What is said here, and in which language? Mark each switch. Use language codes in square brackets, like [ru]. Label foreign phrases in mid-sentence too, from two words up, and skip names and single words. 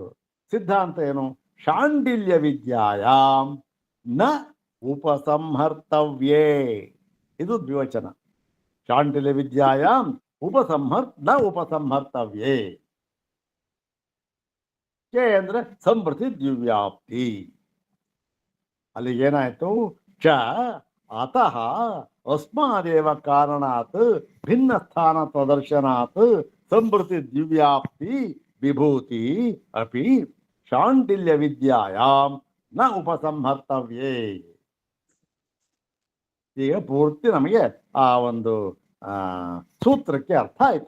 [kn] ಸಿದ್ಧಾಂತ ಏನು? [sa] ಶಾಂಡಿಲ್ಯ ವಿದ್ಯಾಯಾಮ್ ನ ಉಪಸಂಹರ್ತವ್ಯೇ. [kn] ಇದು ದ್ವಿವಚನ. [sa] ಶಾಂಡಿಲ್ಯ ವಿದ್ಯಾಯಾಮ್ ನ ಉಪಸಂಹರ್ತವ್ಯೇ. [kn] ಕೆ ಅಂದ್ರೆ [sa] ಸಂಪ್ರತಿ ದಿವ್ಯಾಪ್ತಿ. [kn] ಅಲ್ಲಿಗೆ ಏನಾಯ್ತು? [sa] ಚ ಅತಃ ಅಸ್ಮಾದೇವ ಕಾರಣಾತ್ ಭಿನ್ನ ಸ್ಥಾನ ಪ್ರದರ್ಶನಾತ್ ಸಂಪ್ರತಿ ದಿವ್ಯಾಪ್ತಿ ವಿಭೂತಿ ಅಪಿ ಶಾಂಡಿಲ್ಯ ವಿದ್ಯಾಯಾಮ್ ನ ಉಪಸಂಹರ್ತವ್ಯೇ. [kn] ಈಗ ಪೂರ್ತಿ ನಮಗೆ ಆ ಒಂದು ಸೂತ್ರಕ್ಕೆ ಅರ್ಥ ಆಯ್ತು.